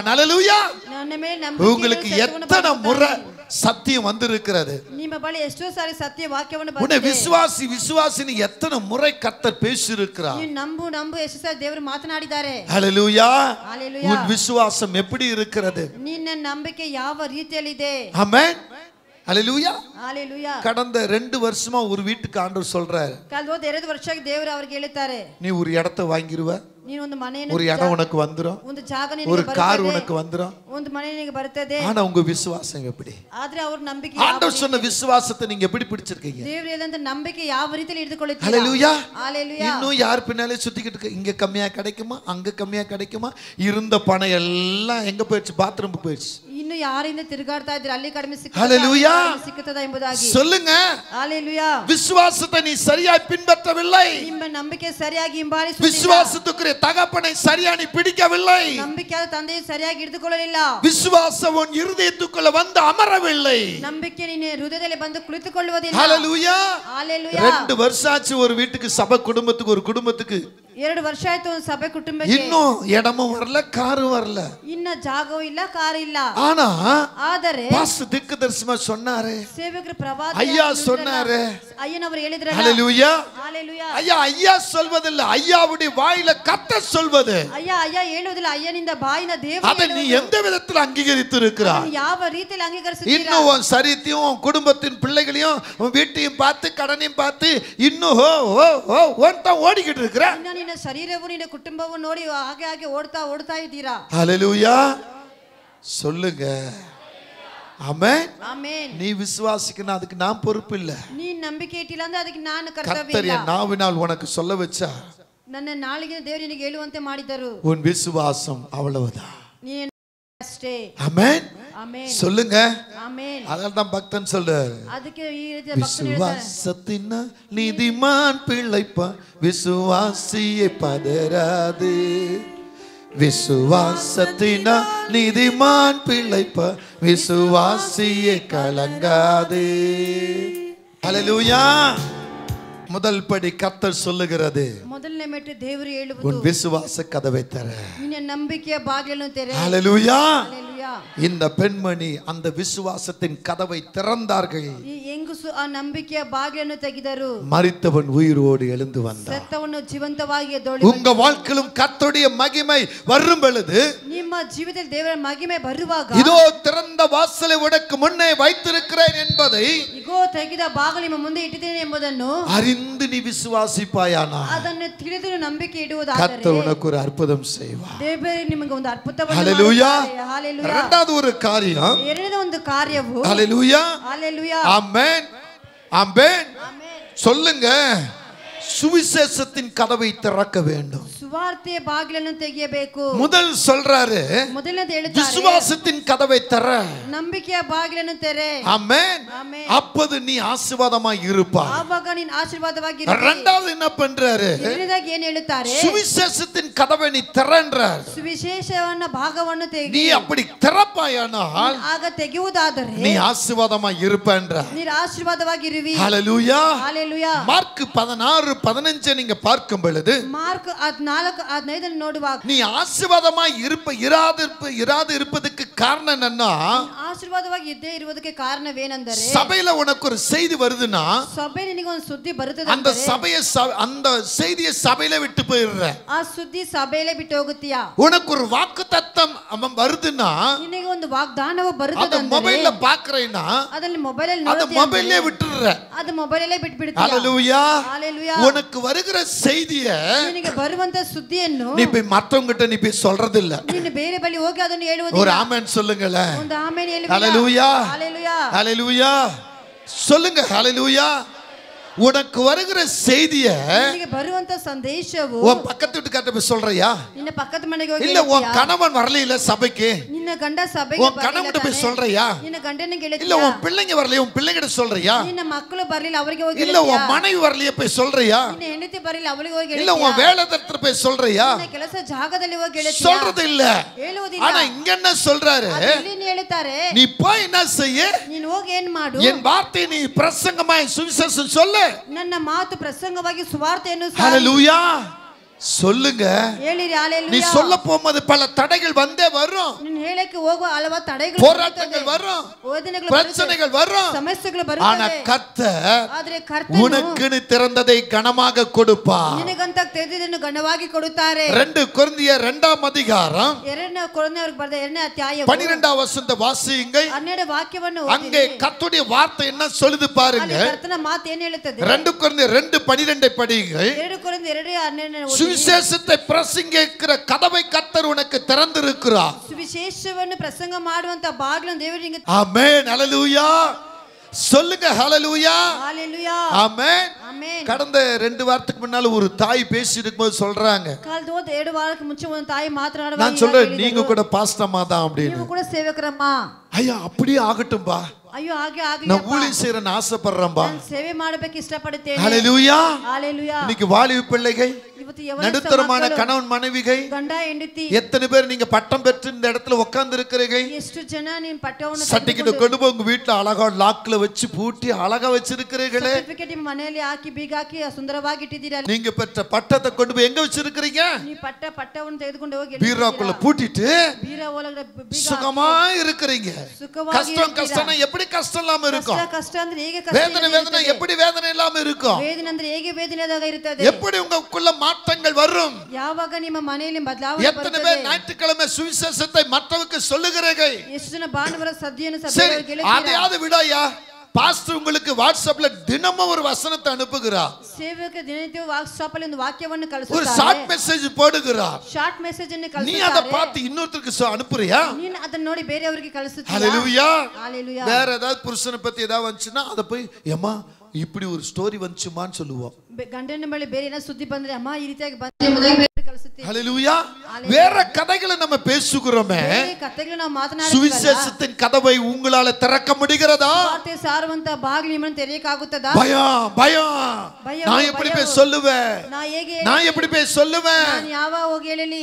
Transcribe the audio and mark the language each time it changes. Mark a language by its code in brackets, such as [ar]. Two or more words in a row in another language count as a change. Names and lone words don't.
[ta] ஹalleluya. [kn] ನನ್ನ ಮೇಲೆ ನಂಬಿಕೆ [ta] உங்களுக்கு எத்தனை முறை சத்தியம் வந்திருக்கிறது? [kn] ನಿಮ್ಮ ಬಳಿ ಎಷ್ಟೋ ಸಾರಿ ಸತ್ಯ ವಾಕ್ಯವನ್ನು [ta] உன்னை [kn] ಬಂದಿದೆ. [ta] விசுவாசி விசுவாசின்னு எத்தனை முறை கர்த்தர் பேசியிருக்கிறார்? [kn] ನೀವು ನಂಬು ಎಷ್ಟು ಸಾರಿ ದೇವರು ಮಾತನಾಡಿದ್ದಾರೆ. [ta] ஹalleluya. ஹalleluya. உன் விசுவாசம் எப்படி இருக்கிறது? [kn] ನಿನ್ನ ನಂಬಿಕೆ ಯಾವ ರೀತಿಯಲ್ಲಿದೆ? [ta] ஆமென். ஹalleluya. ஹalleluya. கடந்த 2 வருஷமா ஒரு வீட்டுக்கு ஆண்டவர் சொல்றாரு, [kn] ಕಳೆದ 2 ವರ್ಷಕ್ಕೆ ದೇವರು ಅವರಿಗೆ ಹೇಳುತ್ತಾರೆ, [ta] நீ ஒரு இடத்தை வாங்கிருவ, [kn] ನೀನು ಒಂದು ಮನೆಯನ್ನು [ta] ஒரு இடம் உனக்கு வந்துரும், [kn] ಒಂದು ಜಾಗ [ta] ஒரு [kn] ನಿನಗೆ [ta] கார் [kn] ಬರುತ್ತದೆ, [ta] உனக்கு வந்துரும். [kn] ಒಂದು ಮನೆ ನಿನಗೆ ಬರುತ್ತದೆ. [ta] ஆனா உங்க விசுவாசம் எப்படி? [kn] ಆದ್ರೆ ಅವರ ನಂಬಿಕೆ [ta] ஆண்டவர் சொன்ன விசுவாசத்தை நீங்க எப்படி பிடிச்சிருக்கீங்க? [kn] ದೇವರು ಹೇಳಿದಂತ ನಂಬಿಕೆ ಯಾವ ರೀತಿಯಲ್ಲಿ ಹಿಡಿದುಕೊಳ್ಳುತ್ತೀರಾ? [ta] ஹalleluya. ஹalleluya. இன்னும் யார் பின்னாலே சுத்திக்கிட்டு இருக்கு, இங்க கம்மியா கிடைக்குமா அங்க கம்மியா கிடைக்குமா, இருந்த பணம் எல்லாம் எங்க போயிடுச்சு? பாத்ரூமுக்கு போயிடுச்சு. [kn] ಇನ್ನು ಯಾರಿಂದ ತಿರುಗಾಡ್ತಾ ಇದ್ರೆ ಅಲ್ಲಿ ಕಡಿಮೆ [ta] ஹalleluya. [kn] ಸಿಕ್ಕುತ್ತದೆ ಎಂಬುದಾಗಿ [ta] சொல்லுங்க. ஹalleluya. விசுவாசத்தை நீ சரியாய் பின்பற்றவில்லை, [kn] ನಿಮ್ಮ ನಂಬಿಕೆ ಸರಿಯಾಗಿ ಹಿಂಬಾಲಿಸುವುದಿಲ್ಲ, [ta] விசுவாசத்துக்குரிய தகப்பனை சரியா நீ பிடிக்கவில்லை, [kn] ನಂಬಿಕೆಯಾದ ತಂದೆಯನ್ನು ಸರಿಯಾಗಿ ಹಿಡಿದುಕೊಳ್ಳಲಿಲ್ಲ, [ta] விசுவாசம் உன் இருதயத்துக்குள்ள வந்து அமரவில்லை. [kn] ನಂಬಿಕೆ ನಿನ್ನ ಹೃದಯದಲ್ಲಿ ಬಂದು ಕುಳಿತುಕೊಳ್ಳುವುದಿಲ್ಲ. [ta] ஹalleluya. ஹalleluya. 2 வருஷம் ஆச்சு ஒரு வீட்டுக்கு, சபை குடும்பத்துக்கு, ஒரு குடும்பத்துக்கு [kn] 2 ವರ್ಷ ಆಯ್ತು ಒಂದು ಸಭೆ ಕುಟುಂಬಕ್ಕೆ, [ta] இன்னும் இடமும் வரல, காரும் வரல. [kn] ಇನ್ನ ಜಾಗವೂ ಇಲ್ಲ, ಕಾರು ಇಲ್ಲ. [ta] ஆனா [kn] ಆದರೆ [ta] பாஸ்டர் திக்குதரிசனமா சொன்னாரு, [kn] ಸೇವಕರು ಪ್ರವಾದಿ [ta] ஐயா சொன்னாரு. [kn] ಅಯ್ಯನವರು ಹೇಳಿದ್ರಲ್ಲ. [ta] ஹalleluya. ஹalleluya. ஐயா சொல்வதில்லை, ஐயாவுடைய வாயில கர்த்தர் சொல்வது. [kn] ಅಯ್ಯ ಹೇಳುವುದಿಲ್ಲ, ಅಯ್ಯನಿಂದ ಬಾಯಿನ ದೇವರು [ta] அதை நீ எந்த விதத்தில் அங்கீகரித்து இருக்கிறாய்? [kn] ಅದನ್ನು ಯಾವ ರೀತಿಯಲ್ಲಿ ಅಂಗೀಕರಿಸುತ್ತೀರಾ? [ta] இன்னும் உன் சரீரத்தையும் உன் குடும்பத்தின் பிள்ளைகளையும் உன் வீட்டையும் பார்த்து கடனையும் பார்த்து இன்னும் ஓடிக்கிட்டு இருக்கிற. [kn] ಇನ್ನು ನಿನ್ನ ಶರೀರವು ನಿನ್ನ ಕುಟುಂಬವು ನೋಡಿ ಹಾಗೆ ಹಾಗೆ ಓಡ್ತಾ ಇದ್ದೀರಾ. [ta] ஹalleluya. சொல்லுங்க. ஆமென். [kn] ಆಮೆನ್. [ta] நீ விசுவாசிக்கணும், அதுக்கு நான் பொறுப்பு இல்ல. [kn] ನೀನ್ ನಂಬಿಕೆ ಇಟ್ಟಿಲ್ಲ ಅಂದ್ರೆ ಅದಕ್ಕೆ ನಾನು ಕರ್ತವ್ಯ [ta] கர்த்தர் [kn] ಇಲ್ಲ. [ta] என் நாவினால் உனக்கு சொல்ல வச்சா [kn] ನನ್ನ ನಾಲಿಗೆ ದೇವರು ನಿನಗೆ ಹೇಳುವಂತೆ ಮಾಡಿದರು. [ta] உன் விசுவாசம் அவ்வளவுதான். [kn] ನೀನು ಅಷ್ಟೇ. [ta] ஆமென். [kn] ಆಮೆನ್. [ta] சொல்லுங்க. [kn] ಆಮೆನ್. [ta] அதான் தான் பக்தன் சொல்றாரு, [kn] ಅದಕ್ಕೆ ಈ ರೀತಿಯ ಭಕ್ತರು ಹೇಳ್ತಾರೆ, [ta] விசுவாசத்தினால் நீதிமான் பிழைப்பான், விசுவாசியை பதறாது. விசுவாசத்தினால் நீதிமான் பிழைப்பான், விசுவாசியை கலங்காது. ஹalleluya. முதல் படி கர்த்தர் சொல்லுகிறது, [kn] ಮೊದಲನೇ ಮೆಟ್ಟು ದೇವರು ಹೇಳುವುದು, [ta] உன் விசுவாச கதவை தர. [kn] ನಿನ್ನ ನಂಬಿಕೆಯ ಬಾಗಿಲನ್ನು ತೆರೆ. [ta] ஹalleluya. [kn] ಹalleluya. [ta] இந்த பெண்மணி அந்த விசுவாசத்தின் கதவை திறந்தார்கள். [kn] ಈ ಹೆಂಗಸು ಆ ನಂಬಿಕೆಯ ಬಾಗಿಲನ್ನು ತೆಗೆದರು. [ta] மரித்தவன் உயிரோடு எழுந்து வந்தான். [kn] ಸತ್ತವನು ಜೀವಂತವಾಗಿ ಎದ್ದೊಳಿ. [ta] உங்க வாழ்க்கையிலும் கர்த்தருடைய மகிமை வரும் பொழுது, [kn] ನಿಮ್ಮ ಜೀವಿತದಲ್ಲಿ ದೇವರ ಮಹಿಮೆ ಬರುವಾಗ, [ta] இதோ திறந்த வாசலை உனக்கு முன்னே வைத்திருக்கிறேன் என்பதை [kn] ಇಗೋ ತೆಗೆದ ಬಾಗಿಲು ನಿಮ್ಮ ಮುಂದೆ ಇಟ್ಟಿದ್ದೇನೆ ಎಂಬುದನ್ನು [ta] அறிந்து நீ விசுவாசிப்பாயானா [kn] ಅದನ್ನು ತಿಳಿದು ನಂಬಿಕೆ ಇಡುವುದಾದರೆ [ta] கர்த்தர் உனக்கு ஒரு அற்புதம் செய்வார். [kn] ದೇವರು ನಿಮಗೆ ಒಂದು ಅದ್ಭುತವನ್ನು [ta] ஹalleluya. [kn] ಮಾಡುತ್ತಾರೆ. ಹalleluya. [ta] இரண்டாவது ஒரு காரியம், [kn] ಎರಡನೇ ಒಂದು ಕಾರ್ಯವು, [ta] ஹalleluya. [kn] ಹalleluya. [ta] ஆமென். ஆமென். சொல்லுங்க. சுவிசேஷத்தின் கதவை திறக்க வேண்டும். [kn] ಸುವಾರ್ತೆಯ ಬಾಗಿಲನ್ನು ತೆಗೆಯಬೇಕು. [ta] முதல் சொல்றாரு, [kn] ಮೊದಲನೇದು ಹೇಳುತ್ತಾರೆ, [ta] விசுவாசத்தின் கதவை திற. [kn] ನಂಬಿಕೆಯ ಬಾಗಿಲನ್ನು ತೆರೆ. [ta] ஆமென். [kn] ಆಮೆನ್. [ta] அப்போது நீ ஆசீர்வாதமாய் இருப்பாய். [kn] ಆವಾಗ ನೀನು ಆಶೀರ್ವಾದವಾಗಿ [ta] இரண்டாவது என்ன பண்றாரு, [kn] ಎರಡನೇದಾಗಿ ಏನು ಹೇಳುತ್ತಾರೆ, [ta] சுவிசேஷத்தின் கதவை நீ திறன்றார். [kn] ಸುವಿಶೇಷವನ್ನ ಭಾಗವನ್ನು [ta] நீ [kn] ತೆಗಿ. [ta] அப்படி திறப்பாயானால் [kn] ಆಗ ತೆಗೆಯುವುದಾದರೆ [ta] நீ ஆசீர்வாதமாய் இருப்பேன்றார். [kn] ನೀನು ಆಶೀರ್ವಾದವಾಗಿರುವಿ. [ta] ஹalleluya. [kn] ಹalleluya. [ta] மார்க் 16:15 நீங்க பார்க்கும் பொழுது, [kn] ಮಾರ್ಕ್ 14:15 ನೋಡುವಾಗ, [ta] நீ ஆசீர்வாதமாய் இராது இருப்பதற்கு காரணம் என்னன்னா, [kn] ಆಶೀರ್ವಾದವಾಗಿ ಇದ್ದೇ ಇರುವುದಕ್ಕೆ ಕಾರಣವೇನೆಂದರೆ, [ta] சபையில உனக்கு ஒரு செய்தி வருதுன்னா [kn] ಸಭೆ ನಿನಗೆ ಒಂದು ಸುದ್ದಿ ಬರುತ್ತದೆ [ta] அந்த [kn] ಅಂದರೆ, [ta] அந்த செய்தியை சபையில விட்டு போயிடுற. [kn] ಆ ಸುದ್ದಿ ಸಭೆಯಲ್ಲೇ ಬಿಟ್ಟು ಹೋಗುತ್ತೀಯಾ? [ta] உனக்கு ஒரு வாக்குத்தத்தம் வருதுன்னா [kn] ನಿನಗೆ ಒಂದು ವಾಗ್ದಾನವು [ta] அத [kn] ಬರುತ್ತದೆ ಅಂದರೆ, [ta] மொபைல்ல பாக்குறேன்னா [kn] ಅದನ್ನ ಮೊಬೈಲ್ ಅಲ್ಲಿ [ta] அத [kn] ನೋಡ್ತೀಯಾ [ta] மொபைல்லே [kn] ಅಂದರೆ, [ta] விட்டுடுற. [kn] ಅದು ಮೊಬೈಲ್ ಅಲ್ಲೇ ಬಿಟ್ಟು ಬಿಡ್ತೀಯಾ? [ta] ஹalleluya. [kn] ಹalleluya. [ta] உனக்கு வருகிற செய்தியை [kn] ನಿನಗೆ ಬರುವಂತ ಸುದ್ದಿಯನ್ನು [ta] நீ போய் மற்றவங்கிட்ட நீ போய் சொல்றது இல்ல. [kn] ನೀನು ಬೇರೆ ಬಳಿ ಹೋಗಿ ಅದನ್ನು [ta] ஒரு [kn] ಹೇಳುವುದಿಲ್ಲ. [ta] ஆமென் சொல்லுங்களேன். [kn] ಒಂದು ಆಮೆನ್ ಹೇಳುವಿರಾ? [ta] ஹalleluya. [kn] ಹalleluya. [ta] ஹalleluya. சொல்லுங்க ஹalleluya. உனக்கு வருகிற செய்திய [kn] ನಿನಗೆ ಬರುವಂತ ಸಂದೇಶವು [ta] உன் பக்கத்து வீட்டுக்காரட்ட போய் சொல்றியா? [kn] ನಿನ್ನ ಪಕ್ಕದ ಮನೆಗೆ ಹೋಗಿ [ta] இல்ல உன் கணவன் வரல சபைக்கு, [kn] ನಿನ್ನ ಗಂಡ ಸಭೆಗೆ [ta] உன் கணவன்கிட்ட போய் சொல்றியா? [kn] ನಿನ್ನ ಗಂಡನಿಗೆ ಹೇಳಿದ್ಯಾ? [ta] இல்ல உன் பிள்ளைங்க வரல உன் பிள்ளைகிட்ட சொல்றியா? [kn] ನಿನ್ನ ಮಕ್ಕಳು ಬರಲಿಲ್ಲ ಅವರಿಗೆ ಹೋಗಿ [ta] இல்ல உன் மனைவி வரலையே போய் சொல்றியா? [kn] ನಿನ್ನ ಹೆಂಡತಿ ಬರಲಿಲ್ಲ ಅವರಿಗೆ ಹೋಗಿ [ta] இல்ல உன் வேலைதரத்துல போய் சொல்றியா? [kn] ನಿನ್ನ ಕೆಲಸ ಜಾಗದಲ್ಲಿ ಹೋಗಿ ಹೇಳಿದ್ಯಾ? [ta] சொல்றது இல்ல. [kn] ಹೇಳುವುದಿಲ್ಲ. [ta] ஆனா இங்க என்ன சொல்றாரு? [kn] ಇಲ್ಲಿ ಹೇಳ್ತಾರೆ, [ta] நீ போய் என்ன செய்ய? [kn] ನೀನು ಹೋಗಿ ಏನು ಮಾಡು, [ta] என் வார்த்தை நீ பிரசங்கமாய் சுவிசேஷம் சொல்லு. [kn] ನನ್ನ ಮಾತು ಪ್ರಸಂಗವಾಗಿ ಸುವಾರ್ತೆಯನ್ನು [ta] ஹalleluya சொல்லுங்க. [kn] ಹೇಳಿರಿ [ta] நீ ஹalleluya. சொல்ல போகும்போது பல தடைகள் வந்தே வரும், [kn] ನೀನು ಹೇಳಕ್ಕೆ ಹೋಗುವ ಹಲವಾರು ತಡೆಗಳು [ta] போராட்டங்கள் வரும், [kn] ವೇದನೆಗಳು [ta] பிரச்சனைகள் வரும். [kn] ಸಮಸ್ಯೆಗಳು [ta] ஆனா [kn] ಬರುತ್ತವೆ. [ta] கர்த்தர் [kn] ಆದರೆ ಕರ್ತನು [ta] உனக்குன்னு திறந்ததை கனமாக கொடுப்பார். [kn] ನಿನಗಂತ ತೆರೆದಿದ್ದನ್ನು ಗಣವಾಗಿ ಕೊಡುತ್ತಾರೆ. [ta] 2 கொரிந்தியர் 2ஆம் அதிகாரம் [kn] 2 ಕೊರಿಂಥದವರಿಗೆ ಬರೆದ 2ನೇ ಅಧ್ಯಾಯ [ta] 12ஆம் வசனத்தை வாசியுங்கள். [kn] 12 ವಾಕ್ಯವನ್ನು [ta] அங்கே கர்த்தருடைய வார்த்தை என்ன சொல்லுது பாருங்க. [kn] ಅಲ್ಲಿ ಕರ್ತನ ಮಾತು ಏನು ಹೇಳುತ್ತದೆ? [ta] 2 கொரிந்தியர் 2:12 படியுங்கள். [kn] 2 ಕೊರಿಂಥ 2:12 [ta] சுவிசேஷத்தை பிரசங்கிக்கிற கதவை கர்த்தர் உனக்கு திறந்திருக்கிறார். [kn] ಸುವಿಶೇಷವನ್ನು ಪ್ರಸಂಗ ಮಾಡುವಂತ ಬಾಗಿಲನ್ನು ದೇವರು ನಿಮಗೆ [ta] ஆமென் ஹalleluya சொல்லுங்க ஹalleluya ஹalleluya ஆமென் ஆமென். கடந்த 2 வாரத்துக்கு முன்னால ஒரு தாய் பேசி இருக்கும்போது சொல்றாங்க, [kn] ಕಳೆದ 2 ವಾರಕ್ಕೆ ಮುಂಚೆ ಒಂದು ತಾಯಿ ಮಾತನಾಡುವಾಗ [ta] நான் சொல்றேன் நீங்க கூட பாஸ்டர்மா தான் அப்படின்னு. [kn] ನೀವು ಕೂಡ ಸೇವಕರಮ್ಮ. [ta] ஐயா அப்படியே ஆகட்டும்பா, [kn] ಅಯ್ಯೋ ಹಾಗೆ ಆಗಲಿ, [ta] நான் ஊழியம் செய்யறேன்னு ஆசைப்படுறேன்பா. [kn] ನಾನು ಸೇವೆ ಮಾಡಬೇಕು ಇಷ್ಟಪಡುತ್ತೇನೆ. [ta] ஹalleluya ஹalleluya. இன்னைக்கு வாலிப பிள்ளைகள், [kn] ಇವತ್ತು ಯವನ [ta] நடுத்தரமான [kn] ಮಕ್ಕಳು, [ta] கணவன் மனைவிகள், [kn] ಗಂಡ ಹೆಂಡತಿ, [ta] எத்தனை பேர் நீங்க பட்டம் பெற்று இந்த இடத்துல உட்கார்ந்து இருக்கிறீங்க? [kn] ಎಷ್ಟು ಜನ ನೀನು ಪಟ್ಟವನ್ನು [ta] சர்டிபிகேட் கொண்டு போய் உங்க வீட்டுல அழகா லாக்ல வச்சு பூட்டி அழகா வச்சிருக்கிறீங்களே. [kn] ಸರ್ಟಿಫಿಕೇಟ್ ನಿಮ್ಮ ಮನೆಯಲ್ಲಿ ಹಾಕಿ ಬೀಗ ಹಾಕಿ ಸುಂದರವಾಗಿ ಇಟ್ಟಿದ್ದೀರಾ. [ta] நீங்க பெற்ற பட்டத்தை கொண்டு போய் எங்க வச்சிருக்கிறீங்க? [kn] ನೀವು ಪಟ್ಟವನ್ನು ತೆಗೆದುಕೊಂಡು ಹೋಗಿ [ta] பீராக்குள்ள பூட்டிட்டு [kn] ಬೀರ ಒಳಗಡೆ ಬೀಗ [ta] சுகமா இருக்கிறீங்க. [kn] ಸುಖವಾಗಿ [ta] கஷ்டம் கஷ்டம்னா எப்படி கஷ்டம் இல்லாம இருக்கும்? [kn] ಕಷ್ಟ ಅಂದ್ರೆ ಹೇಗೆ ಕಷ್ಟ [ta] வேதனை வேதனை எப்படி வேதனை இல்லாம இருக்கும்? [kn] ವೇದನೆ ಅಂದ್ರೆ ಹೇಗೆ ವೇದನೆಯಾದಾಗ ಇರುತ್ತದೆ? [ta] எப்படி உங்களுக்குள்ள மாற்றங்கள் வரும்? [kn] ಯಾವಾಗ ನಿಮ್ಮ ಮನೆಯಲ್ಲಿ ಬದಲಾವಣೆ [ta] எத்தனை பேர் ஞாயிற்றுக்கிழமை சுவிசேஷத்தை மற்றவருக்கு சொல்லுகிறீர்கள்? [kn] ಎಷ್ಟು ಜನ ಭಾನುವಾರ ಸದ್ಯವನ್ನು [ta] சரி, [kn] ಸಭೆಯಲ್ಲಿ ಗೆಳೆಯರು [ta] அதையாவது விடாயா. பாஸ்டர் உங்களுக்கு வாட்ஸ்அப்ல தினமும் ஒரு வசனத்தை அனுப்புகிறார், [kn] ಸೇವಕ ದಿನನಿತ್ಯ ವಾಟ್ಸ್ಆಪ್ ಅಲ್ಲಿ ಒಂದು ವಾಕ್ಯವನ್ನು [ta] ஒரு [kn] ಕಳಿಸುತ್ತಾರೆ, [en] short message [ta] போடுகிறார். [en] short message [kn] ಅನ್ನು [ta] நீ அதை [kn] ಕಳಿಸುತ್ತಾರೆ. [ta] பார்த்து இன்னொருத்தருக்கு அனுப்புறியா? [kn] ನೀನು ಅದನ್ನ ನೋಡಿ ಬೇರೆಯವರಿಗೆ ಕಳಿಸುತ್ತೀಯಾ? [ta] ஹalleluya ஹalleluya. வேற ஏதாவது புருஷனை பத்தி ஏதாவது வந்துச்சுன்னா அதை போய் ஏமா இப்படி ஒரு ஸ்டோரி வந்துச்சுமான்னு சொல்லுவோம். [kn] ಗಂಡನ ಬಳಿ ಬೇರೆ ಏನೋ ಸುದ್ದಿ ಬಂದ್ರೆ ಅಮ್ಮ ಈ ರೀತಿಯಾಗಿ ಬಂದ್ರೆ ಎಂಬುದಾಗಿ ಬೇರೆ ಕಳಿಸುತ್ತೀವಿ. [ta] ஹalleluya வேற கதைகளை நம்ம பேசுகிறோமே, [kn] ಬೇರೆ ಕಥೆಗಳು ನಾವು ಮಾತನಾಡ್ತೀವಲ್ಲ, [ta] சுவிசேஷத்தின் கதவை உங்களால திறக்க முடிகிறதா? [kn] ವಾರ್ತೆ ಸಾರುವಂತ ಬಾಗಿಲು ನಿಮ್ಮನ್ನು ತೆರೆಯಕ್ಕಾಗುತ್ತದಾ? [ta] பயம் பயம் நான் எப்படி போய் சொல்லுவேன், நான் எப்படி போய் சொல்லுவேன்? [kn] ನಾನು ಯಾವಾಗ ಹೋಗಿ ಹೇಳಲಿ?